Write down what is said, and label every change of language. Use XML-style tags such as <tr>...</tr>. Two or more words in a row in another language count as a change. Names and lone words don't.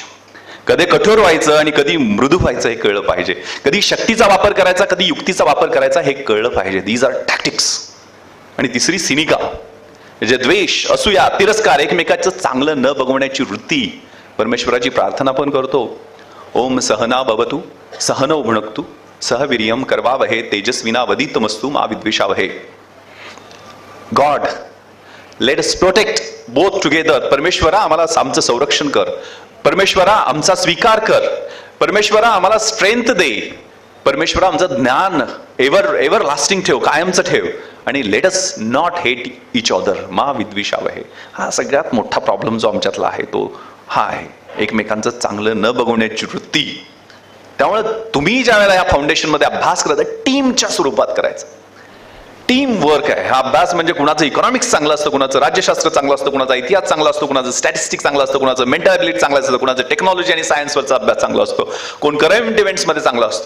<mr>कधी कठोर व्हायचं आणि कधी मृदू व्हायचं हे कळलं पाहिजे. कधी शक्तीचा वापर करायचा, कधी युक्तीचा वापर करायचा हे कळलं पाहिजे.</mr> <en>These are tactics.</en> <mr>आणि तिसरी सिनिका, म्हणजे द्वेष, असूया, तिरस्कार, एकमेकाचं चांगलं न बघवण्याची वृत्ती. परमेश्वराची प्रार्थना पण करतो,</mr> <sa>ओम सहना भवतु सहनौ भुनक्तु सह वीर्यं करवावहे तेजस्विनावधीतमस्तु मा विद्विषावहे.</sa> <en>God, let us protect both together.</en> <mr>परमेश्वरा आम्हाला आमचं संरक्षण कर. परमेश्वरा आमचा स्वीकार कर. परमेश्वरा आम्हाला स्ट्रेंथ दे. परमेश्वरा आमचं ज्ञान</mr> <en>ever lasting</en> <mr>ठेव, कायमचं ठेव.</mr> <en>आणि let us not hate each other</en> <sa>मा विद्विषावहे.</sa> <mr>हा सगळ्यात मोठा प्रॉब्लेम जो आमच्यातला आहे तो हा आहे, एकमेकांचं चांगलं न बघवण्याची वृत्ती. त्यामुळे तुम्ही ज्या वेळेला या फाउंडेशनमध्ये अभ्यास करता, टीमच्या स्वरूपात करायचं.</mr> <en>team work</en> <mr>आहे हा अभ्यास. म्हणजे कुणाचं इकॉनॉमिक्स चांगलं असतं, कुणाचं राज्यशास्त्र चांगलं असतं, कुणाचा इतिहास चांगला असतो, कुणाचं स्टॅटिस्टिक्स चांगलं असतं, कुणाचं</mr> <en>mental ability</en> <mr>चांगलं असतं, कुणाचं टेक्नॉलॉजी आणि सायन्सवरचा अभ्यास चांगला असतो, कोण</mr> <en>current eventsमध्ये</en> <mr>चांगला असतो.</mr>